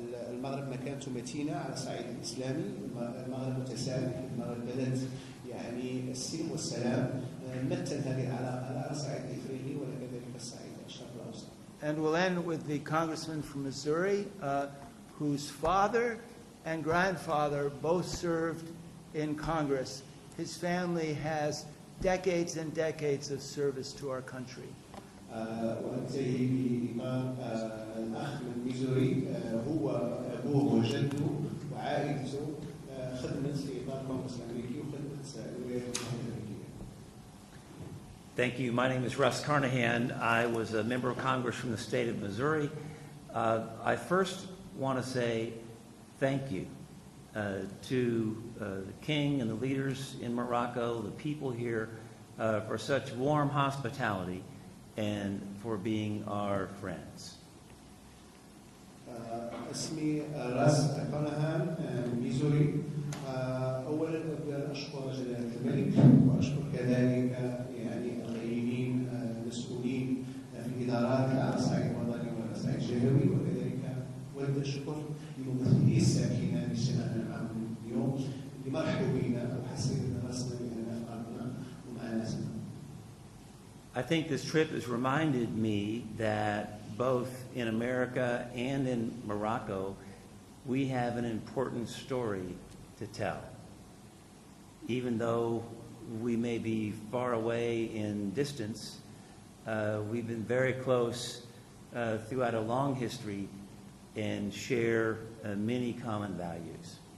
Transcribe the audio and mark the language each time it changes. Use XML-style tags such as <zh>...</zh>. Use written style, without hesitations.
<ar>المغرب مكانته متينة على الصعيد الإسلامي، المغرب متسامح، المغرب بلد يعني السلم والسلام، مثل هذه العلاقة على الصعيد الإفريقي وكذلك الصعيد الشرق الأوسط.</ar> <en>And we'll end with the congressman from Missouri, whose father and grandfather both served in Congress. His family has decades and decades of service to our country.</en> <ar>وأنتهي بإمام الأخ من ميزوري، هو أبوه وجده وعائلته خدمت في إطار الكونغرس الأمريكي وخدمت الولايات المتحدة الأمريكية.</ar> <en>Thank you. My name is Russ Carnahan. I was a member of Congress from the state of Missouri. I first want to say thank you to the King and the leaders in Morocco, the people here, for such warm hospitality and for being our friends.</en> <ar>اسمي راس كارناهان من ميزوري. أولا أشكر جلالة الملك وأشكر كذلك يعني القيمين المسؤولين في الإدارات على الصعيد الوطني وعلى الصعيد الجهوي، وكذلك أود الشكر لممثلي الساكنة في شمال العام اليوم اللي مرحبوا بنا وحسيت راسنا بأننا في أرضنا ومع ناسنا.</ar> <en>I think this trip has reminded me that both in America and in Morocco, we have an important story to tell. Even though we may be far away in distance, we've been very close throughout a long history and share many common values.</en>